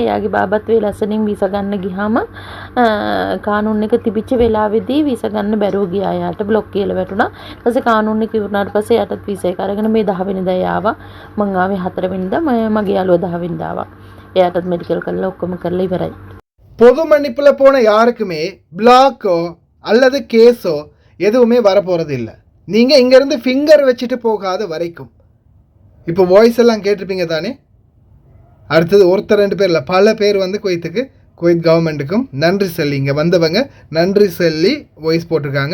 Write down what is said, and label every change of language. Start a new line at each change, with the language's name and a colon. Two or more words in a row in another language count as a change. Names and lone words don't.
Sinhala: එයාගේ බාබත් වේ ලස්සනින් වීසා ගන්න ගියාම කානූන් එක තිබිච්ච වෙලාවේදී වීසා ගන්න බැරුව ගියා. එයාට බ්ලොක් කියලා වැටුණා. ඊට පස්සේ කානූන් එක ඉවරනාට පස්සේ එයාටත් වීසා එක අරගෙන මේ 10 වෙනිදා ආවා. මං ආවේ 4 වෙනිදා. මගේ යාළුවා 10 වෙනිදා ආවා. එයාටත් மெடிக்கல் කරලා ඔක්කොම කරලා ඉවරයි.
Tamil: பொது மன்னிப்பில் போன யாருக்குமே பிளாக்கோ அல்லது கேஸோ எதுவுமே வரப்போகிறது இல்லை. நீங்கள் இங்கேருந்து ஃபிங்கர் வச்சுட்டு போகாத வரைக்கும். இப்போ வாய்ஸ் எல்லாம் கேட்டிருப்பீங்க தானே. அடுத்தது ஒருத்தர் 2 பேர் இல்லை, பல பேர் வந்து குவைத் கவர்மெண்ட்டுக்கும் நன்றி சொல்லி இங்கே வந்தவங்க நன்றி சொல்லி வாய்ஸ் போட்டிருக்காங்க.